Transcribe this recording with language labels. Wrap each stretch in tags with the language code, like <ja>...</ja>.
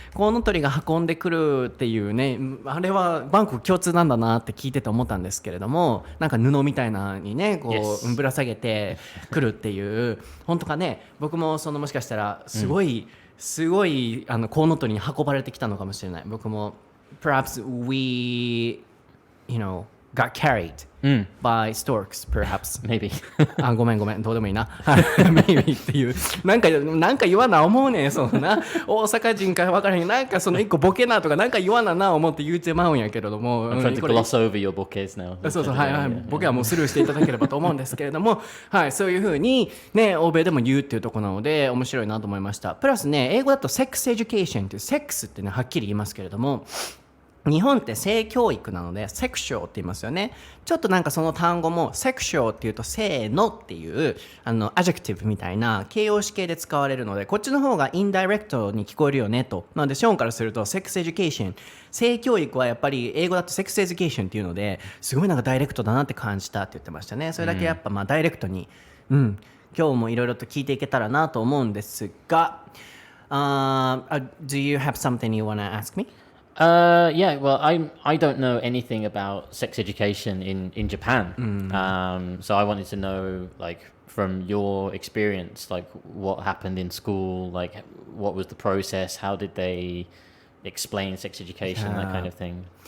<ja>コウノトリが運んでくるっていうね、あれはバンコク共通なんだなって聞いてて思ったんですけれども、なんか布みたいなのにねこう、</ja> <en>Yes.</en> <ja>ぶら下げてくるっていう本当かね、僕もそのもしかしたらすごいコウノトリに運ばれてきたのかもしれない。僕も</ja> <en>perhaps we got carried by storks perhaps Maybe.</en> <ja>ごめんどうでもいいなmaybe っていうなんか言わな思うねん、そのな大阪人か分からへん、なんかその一個ボケなとかなんか言わな思って言うてまうんやけれども、</ja> <en>I'm trying to gloss over your bouquets now.</en> <ja>そうはい、ボケはもうスルーしていただければと思うんですけれどもはい、そういう風にね欧米でも言うっていうところなので面白いなと思いました。プラスね英語だとセックスエデュケーションっていうセックスってねはっきり言いますけれども、日本って性教育なのでセクシュアルって言いますよね。ちょっとなんかその単語もセクシュアルっていうとせーのっていうアジェクティブみたいな形容詞形で使われるので、こっちの方がインダイレクトに聞こえるよねと。なのでショーンからするとセックスエデュケーション、性教育はやっぱり英語だとセックスエデュケーションっていうのですごいなんかダイレクトだなって感じたって言ってましたね。それだけやっぱダイレクトに、今日もいろいろと聞いていけたらなと思うんですが、</ja> <en>Do you have something you want to ask me? Yeah, well, I don't know anything about sex education in Japan. So I wanted to know, like, from your experience, like, what happened in school, like, what was the process? How did they explain sex education, that kind of thing?</en>